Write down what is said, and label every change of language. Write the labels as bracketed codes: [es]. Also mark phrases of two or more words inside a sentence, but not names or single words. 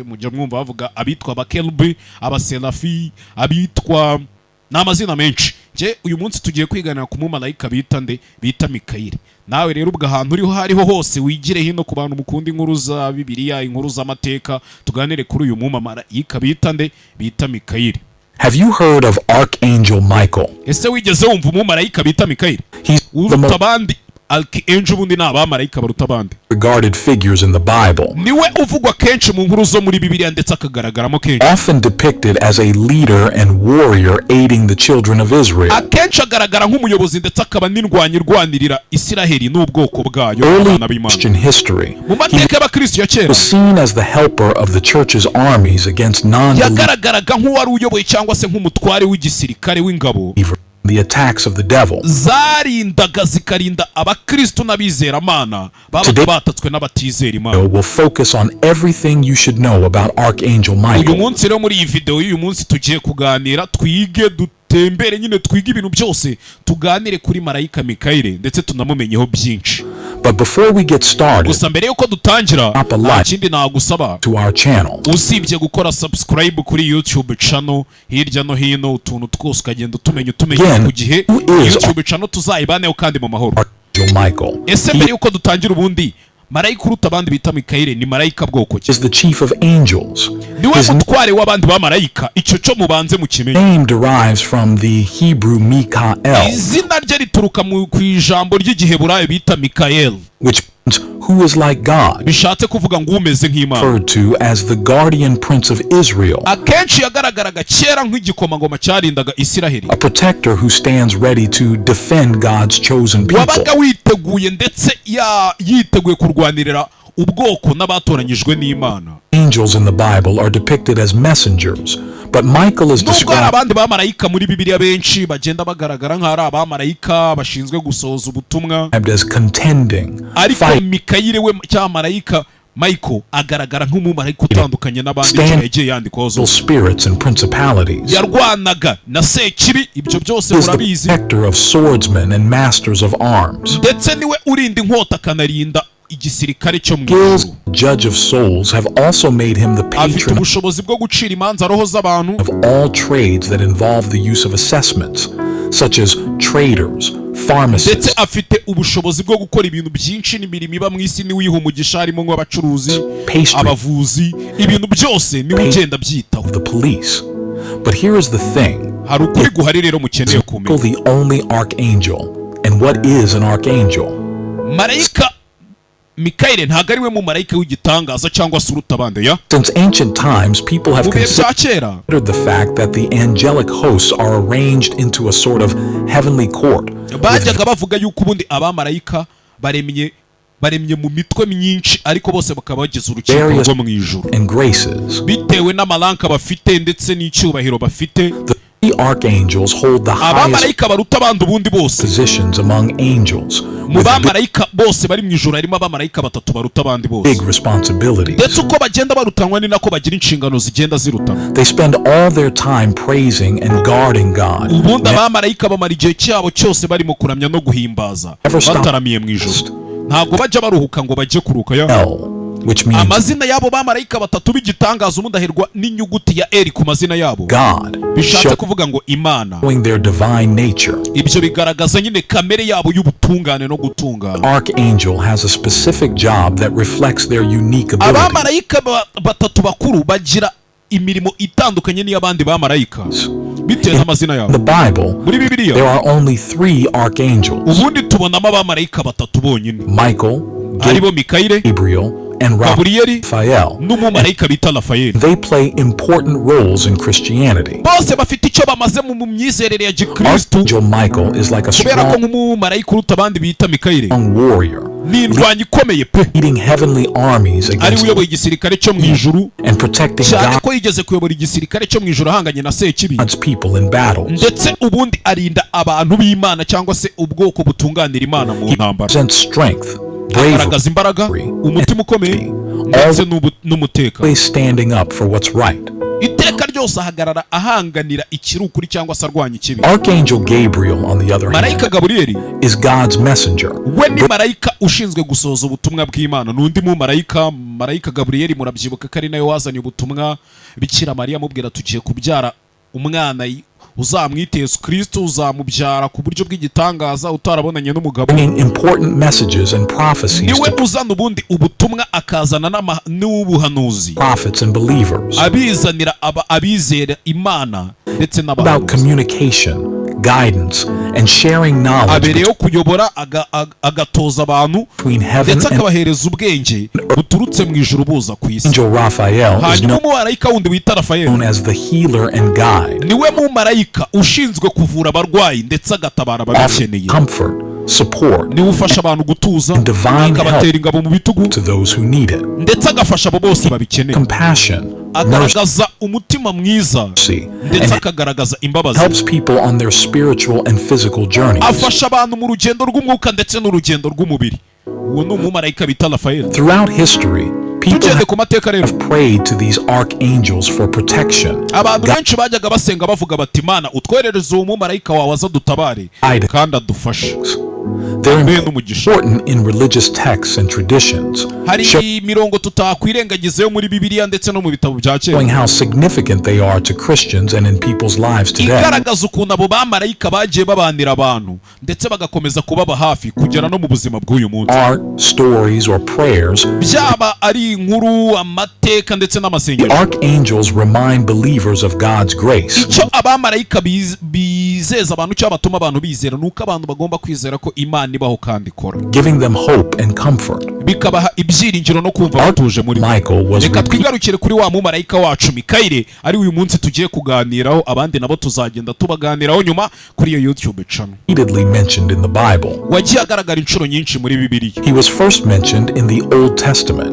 [rw] Mujya mwumva bavuga abitwa abakerubi, abaserafi, abitwa n'amazina menshi. Uyu munsi tugiye kwiganira ku mumarayika bita Mikayeli. Nawe rero ubwo ahantu uriho hariho hose wigire hino ku bantu mukunda inkuru za Bibiliya, inkuru z'amateka, tuganire kuri uyu mumarayika bita Mikayeli. [en] Have you heard of Archangel Michael? [rw] Ese wigeze wumva umumarayika bita Mikayeli? Uruta abandi Archangel ubundi ni abamarayika baruta abandi. [en] Regarded figures in the Bible. [rw] Niwe uvugwa kenshi mu nkuru zo muri Bibiliya ndetse akagaragaramo kenshi. [en] Often depicted as a leader and warrior aiding the children of Israel. [rw] Akenshi agaragara nk'umuyobozi ndetse akaba n'indwanyi irwanirira Isiraheli n'ubwoko bwayo. [en] Early Christian history. [rw] Mu mateka y'Abakristo ya kera, [en] was seen as the helper of the church's armies against non-believers. [rw] Yagaragaraga nk'uwari uyoboye cyangwa se nk'umutware w'igisirikare w'ingabo. [en] The attacks of the devil. [rw] Zarindaga zikarinda abakristo n'abizeramana babaga batatswe n'abatizera Imana. [en] We'll focus on everything you should know about Archangel Michael. [rw] Uyu munsi rero muri iyi video y'uyu munsi tugiye kuganira, twige dutembere nyine twige ibintu byose, tuganire kuri marayika Mikayeli ndetse tunamumenyeho byinshi. [en] But before we get started, [rw] gusa mbere yuko dutangira, ikindi nagusaba [en] to our channel, [rw] usibye gukora subscribe kuri YouTube channel, hirya no hino utuntu twose ukagenda tumenya ku gihe YouTube channel tuzayibaneho kandi mu mahoro. Michael. Ese mbere yuko dutangira ubundi, marayika uruta abandi bita Mikayeli ni marayika bwoko ki? [en] Is the chief of angels. [rw] Niwe mutware w'abandi bamarayika. Icyo cyo mubanze mukimenye. [en] Name derives from the Hebrew Mikael. [rw] Izina rye rituruka ku ijambo ry'igiheburayo bita Mikayeli, [en] which means who is like God. [rw] Bishatse kuvuga ngo umeze nk'Imana. [en] Referred to as the guardian prince of Israel. [rw] Akenshi yagaragaraga kera nk'igikomangoma cyarindaga Isiraheli. [en] A protector who stands ready to defend God's chosen people. [rw] Wabaga witeguye ndetse yiteguye kurwanirira ubwoko n'abatoranyijwe n'Imana. [en] Angels in the Bible are depicted as messengers, but Michael is described. [rw] Abandi bamarayika muri Bibiliya benshi bagenda bagaragara nk'ari abamarayika bashinzwe gusohoza ubutumwa. [en] As contending. [rw] Ariko Mikayeli we cyangwa marayika Michael agaragara nk'umumarayika utandukanye n'abandi yagiye yandikwaho zo [en] spirits and principalities. [rw] Yarwanaga na sekibi, ibyo byose murabizi. [en] Protector of swordsmen and masters of arms. [rw] Ndetse niwe urinda inkota kanarinda igisirikare cyo mu ijuru. [en] Judge of souls have also made him the patron [rw] ubushobozi bwo gucira imanza roho z'abantu [en] of all trades that involve the use of assessments, such as traders, pharmacists. [rw] Ndetse afite ubushobozi bwo gukora ibintu byinshi n'imirimo iba mu isi, niwe yiha umugisha harimo nk'abacuruzi, abavuzi, ibintu byose niwe ugenda byitaho. [en] The police. But here is the thing. [rw] Hari ukuri guhari rero mukeneye kumenya. [en] The only archangel. And what is an archangel? [rw] Marayika Mikayeli ntabwo ari we mumarayika w'igitangaza cyangwa se uruta abandi ya. [en] Since ancient times, people have considered the fact that the angelic hosts are arranged into a sort of heavenly court. [rw] Bajyaga bavuga yuko ubundi abamarayika baremye mu mitwe myinshi, ariko bose bakaba bagize urukiko rwo mu ijuru bitewe n'amaranka bafite ndetse n'icyubahiro bafite. [en] The archangels hold the highest positions among angels. [rw] Mu bamarayika bose bari mu ijuru harimo abamarayika batatu baruta abandi bose. [en] Big responsibilities. [rw] Ndetse uko bagenda barutanwa ni nako bagira inshingano zigenda zirutana. [en] They spend all their time praising and guarding God. [rw] Ubundi abamarayika bamara igihe cyabo cyose barimo kuramya no guhimbaza bataramiye mu ijuru. Ntabwo bajya baruhuka ngo bajye kuruka ya. [en] Which means [rw] amazina yabo bamarayika batatu b'igitangaza umuntu ahirwa n'inyuguti ya L ku mazina yabo. [en] God. [rw] Bishatse kuvuga ngo Imana. [en] Showing their divine nature. [rw] Ibyo bigaragaza nyine kamere yabo y'ubutungane no gutungana. [en] Archangel has a specific job that reflects their unique ability. [rw] Abamarayika batatu bakuru bagira imirimo itandukanye n'iy'abandi bamarayika bitewe n'amazina yabo. [en] The Bible, [rw] muri Bibiliya [en] there are only 3 archangels. [rw] ubundi tubonamo abamarayika batatu bonyine, Michael, aribo Mikayire, [en] Gabriel, and [rw] Gaburiyeli Raphael. n'umumarayika bita Rafayeli. [en] They play important roles in Christianity. [rw] bose bafite icyo bamaze mu myizerere ya Gikristo, [en] Archangel Michael is like a [rw] kubera ko [en] strong [rw] nk'umumarayika uruta abandi bita Mikayire [en] warrior, [rw] ni indwanyi ikomeye pe, [en] leading heavenly armies [rw] ari [en] against [rw] uyoboye igisirikare cyo mu ijuru, [en] and protecting [rw] cyane ko yigeze kuyobora igisirikare cyo mu ijuru ahanganye na Sekibi, [en] God's people in battles. [rw] ndetse ubundi arinda abantu b'Imana cyangwa se ubwoko butunganira Imana mu [en] He [rw] ntambara. [en] represents strength, [rw] agaragaza imbaraga, umutima ukomeye ndetse n'umutekano, [en] always standing up for what's right. [rw] iteka ryose ahagarara ahanganira ikiri ukuri cyangwa se arwanya ikibi. [en] Archangel Gabriel, on the other hand, [rw] marayika Gaburiyeli [en] is God's messenger. [rw] we ni marayika ushinzwe gusohoza ubutumwa bw'Imana. n'undi mu marayika Gaburiyeli murabyibuka ko ari nawe wazanye ubutumwa Bikira Mariya amubwira tugiye kubyara umwana uzamwite Yesu Kristo, uzamubyara ku buryo bw'igitangaza utarabonanye n'umugabo. [en] Bringing important messages and prophecies [rw] niwe [en] to [rw] uzana ubundi ubutumwa akazana n'ubuhanuzi [en] prophets and believers [rw] abizanira abizera Imana ndetse [en] about [rw] n'abantu. [en] communication, guidance, and sharing knowledge [rw] abereyeho kuyobora agatoza abantu [en] between heaven [rw] ndetse [en] and [rw] akabahereza ubwenge buturutse mu ijuru buza ku isi. [en] Angel Raphael is [rw] hanyuma umumarayika wundi wita [en] known [rw] Rafayeli [en] as the healer and guide, [rw] niwe mumarayika ushinzwe kuvura abarwayi ndetse agatabara [en] offering [rw] ababikeneye. [en] comfort, support [rw] niwe ufasha abantu gutuza, [en] and divine [rw] akabatera [en] help [rw] ingabo mu bitugu, [en] to those who need it. [rw] ndetse agafasha abo bose babikeneye. [en] Compassion, [rw] agaragaza umutima mwiza [en] mercy, [rw] ndetse [en] and [rw] akagaragaza imbabazi. [en] helps people on their spiritual and physical journeys. [rw] afasha abantu mu rugendo rw'umwuka ndetse n'urugendo rw'umubiri. uwo ni umumarayika bita Rafayeli. [en] Throughout history, people [rw] tugende ku mateka rero, [en] have prayed to these archangels for protection, [rw] abantu benshi bajyaga basenga bavuga bati Imana utwerereze uwo mumarayika wawe aza dutabare kandi adufashe. [en] They're [rw] Amen n'umugisha. [en] important in religious texts and traditions, [rw] hari imirongo tutakwirengagiza yo muri Bibiliya ndetse no mu bitabo bya kera, [en] showing how significant they are to Christians and in people's lives today. [rw] igaragaza ukuntu abo bamarayika bagiye babanira abantu ndetse bagakomeza kubaba hafi kugera no mu buzima bw'uyu munsi. [en] Art, stories, or prayers, [rw] byaba ari inkuru, amateka ndetse [en] the [rw] n'amasengesho. [en] archangels remind believers of God's grace, [rw] icyo abamarayika bizeza abantu cyangwa batuma abantu bizera ni uko abantu bagomba kwizera ko Imana ibaho kandi ikora, [en] giving them hope and comfort. [rw] bikabaha ibyiringiro no kumva batuje muri bo. [en] Michael was [rw] reka twigarukire kuri wa mumarayika wacu Mikayire ari uyu munsi tugiye kuganiraho, abandi nabo tuzagenda tubaganiraho nyuma kuri iyo YouTube channel. [en] repeatedly mentioned in the Bible. [rw] wagiye agaragara inshuro nyinshi muri Bibiliya. [en] He was first mentioned in the Old Testament.